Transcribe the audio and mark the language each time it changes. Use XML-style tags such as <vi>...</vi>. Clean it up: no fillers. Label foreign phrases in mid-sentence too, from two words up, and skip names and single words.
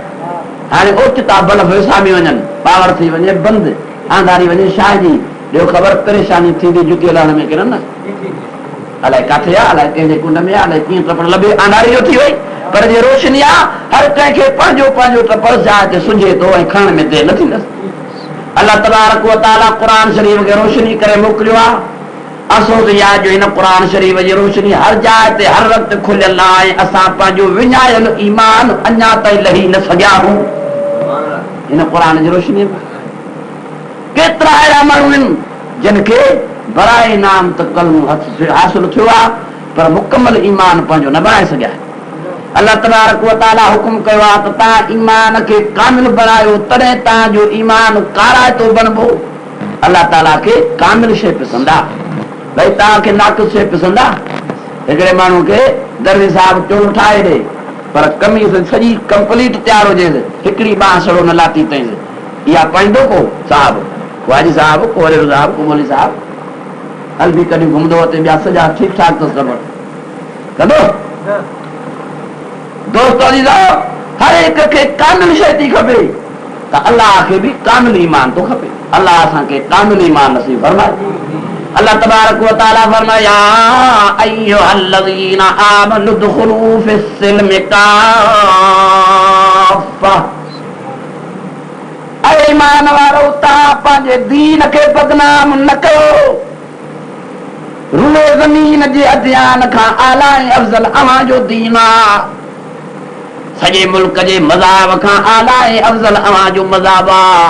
<sd>हाणे ओचिता बल्ब विसामी वञनि, पावर थी वञे बंदि, आंधारी वञे शाह जी, ॿियो ख़बर परेशानी थींदी जुती हलाइण में किरनि न, अलाए किथे आहे, अलाए कंहिंजे कुंड में आहे, अलाए कीअं टपड़ लभे, आंधारी जो थी वई। पर जे रोशनी आहे हर कंहिंखे पंहिंजो पंहिंजो टपड़ जाइ ते सुझे थो ऐं खणण में देरि न थींदसि।</sd> <ar>الله تبارك وتعالى</ar> <sd>क़ुरान शरीफ़ खे रोशनी करे मोकिलियो आहे। अफ़सोस इहा जो हिन क़ुरान शरीफ़ जी रोशनी हर जाइ ते हर वक़्तु खुलियल आहे, असां पंहिंजो विञायल ईमान अञा ताईं लही न सघिया आहियूं हिन क़ुरान जी रोशनी में। केतिरा अहिड़ा माण्हू आहिनि जिन खे बराए नाम त कलमो हासिल थियो आहे पर मुकमल ईमान पंहिंजो न बणाए सघिया।</sd> <ar>الله تبارك وتعالى</ar> <sd>हुकुम कयो आहे त तव्हां ईमान खे कामिल बणायो, तॾहिं तव्हांजो ईमान काराइतो बणबो। अल्लाह ताला खे कामिल शइ पसंदि आहे, भई तव्हांखे नाक़िस शइ पसंदि आहे। हिकिड़े माण्हू खे दरवेश साहिब चोलो ठाहे ॾे पर कमीज़ सॼी कंप्लीट तयार हुजे, हिकिड़ी बांह सड़ो न लाती अथईं, इहा पाईंदो को साहिब, को हाजी साहिब, को वरेरो साहिब, को मौलवी साहिब, हल बि कॾहिं घुमंदो हुते ॿिया सॼा ठीकु ठाक अथसि गड़बड़ कंदो। दोस्त हर हिक खे कामिल शइ थी खपे त अलाह खे बि कामिल ईमान थो खपे। अलाह असांखे कामिल ईमान नसीब फरमाए।</sd> <ar>الله تبارك وتعالى</ar> <sd>फरमाए</sd> <ar>يا أيها الذين آمنوا ادخلوا في السلم كافة,</ar> <sd>ऐ ईमान वारो तव्हां पंहिंजे दीन खे बदनाम न कयो। रूए ज़मीन जे अध्ययन खां आला ऐं अफ़ज़ल अव्हां जो दीन आहे, सॼे मुल्क जे मज़हब खां आला ऐं अफ़ज़ल अव्हां जो मज़हब आहे।</sd>